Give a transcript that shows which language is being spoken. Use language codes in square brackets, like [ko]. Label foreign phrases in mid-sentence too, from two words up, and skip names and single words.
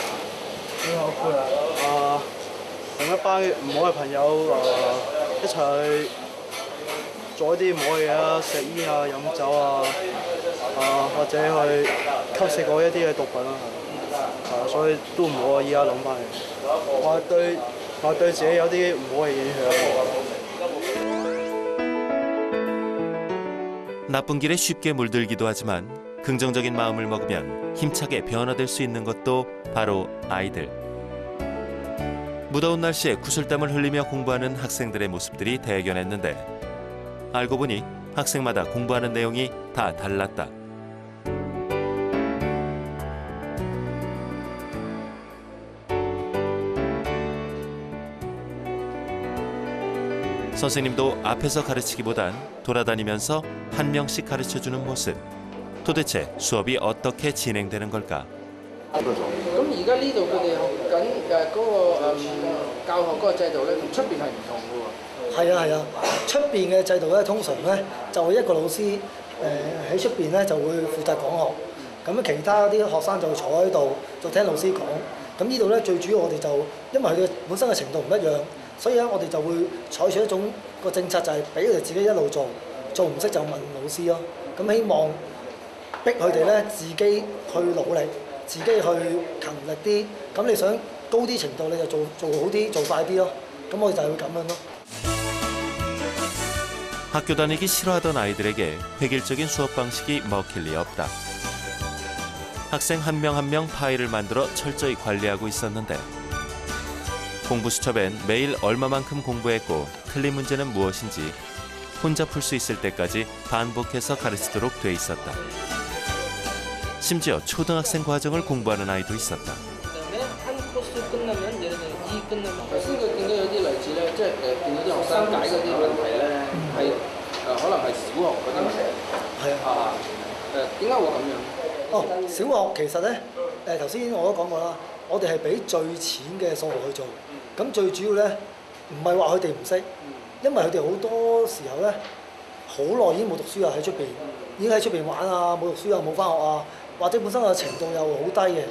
[yue] 最後悔同一班唔好嘅朋友一齊做一啲唔好嘅嘢啦，食煙啊、飲酒或者去吸食過一啲嘅毒品所以都唔好依家諗翻起，話對自己有啲唔好嘅影響。 [ko] 나쁜 길에 쉽게 물들기도 하지만 긍정적인 마음을 먹으면 힘차게 변화될 수 있는 것도 바로 아이들. 무더운 날씨에 구슬땀을 흘리며 공부하는 학생들의 모습들이 대견했는데 알고 보니 학생마다 공부하는 내용이 다 달랐다. 선생님도 앞에서 가르치기보단 돌아다니면서 한 명씩 가르쳐주는 모습. 도대체 수업이 어떻게 진행되는 걸까? [yue] 咁而家呢度佢哋學緊嗰個教學嗰個制度咧，同出邊係唔同嘅喎。係啊，出邊嘅制度咧，通常咧就會一個老師喺出邊咧就會負責講學，咁其他啲學生就坐喺度就聽老師講。咁呢度咧最主要我哋就因為佢哋本身嘅程度唔一樣。所以咧，我哋就會採取一種個政策，就係俾佢哋自己一路做唔識就問老師咯。咁希望逼佢哋咧自己去努力，自己去勤力啲。咁你想高啲程度，你就做好啲，做快啲咯。咁我哋就會咁樣咯。 [ko] 학교 다니기 싫어하던 아이들에게 획일적인 수업 방식이 먹힐 리 없다. 학생 한 명 한 명 파일을 만들어 철저히 관리하고 있었는데 공부 수첩엔 매일 얼마만큼 공부했고 틀린 문제는 무엇인지 혼자 풀 수 있을 때까지 반복해서 가르치도록 돼 있었다. 심지어 초등학생 과정을 공부하는 아이도 있었다. 한 코스 [yue] 即係見到啲學生解嗰啲問題咧，係可能係小學嗰啲問題。係啊。點解會咁樣？哦，小學其實咧，頭先我都講過啦，我哋係俾最淺嘅數學去做。咁最主要咧，唔係話佢哋唔識，因為佢哋好多時候咧，好耐已經冇讀書啊，喺出邊已經喺出邊玩啊，冇讀書啊，冇翻學啊，或者本身個程度又好低嘅。